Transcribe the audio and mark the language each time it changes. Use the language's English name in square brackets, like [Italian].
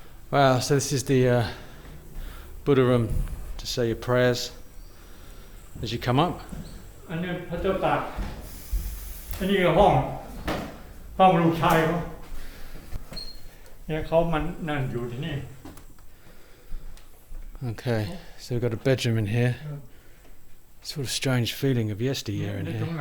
[English] Wow, so this is the Buddha room to say your prayers as you come up. [Thai] อันนี้พระเจ้าตากอันนี้ก็ห้องลูกชายเขาเนี่ยเขามันนั่นอยู่ที่นี่ [English] Okay, so we've got a bedroom in here. Sort of strange feeling of yesteryear in here.